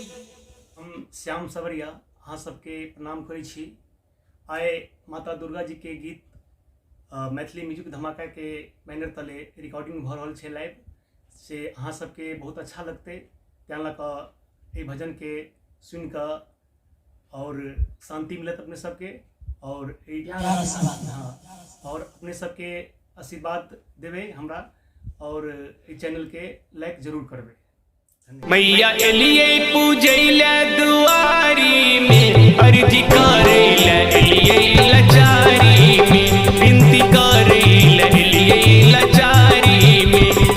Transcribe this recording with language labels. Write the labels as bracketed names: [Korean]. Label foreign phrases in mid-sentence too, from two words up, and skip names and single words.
[Maithili] हम श्याम सवरिया अहाँ सबके प्रणाम करै छी। आइ माता दुर्गा जी के गीत मैथिली म्यूजिक धमाका के बैनर तले रिकॉर्डिंग भ रहल छै लाइव से अहाँ सबके बहुत अच्छा लगते तैं लऽ कऽ भजन के सुन कऽ और शांति मिलत अपने सबके और और अपने सबके आशीर्वाद देवे हमरा और चैनल के लाइक जरूर करबे। मैया एलिए पूजैले दुआरी में अर्जी करैले एलिए लाचारी में विनती करैले एलिए लाचारी में।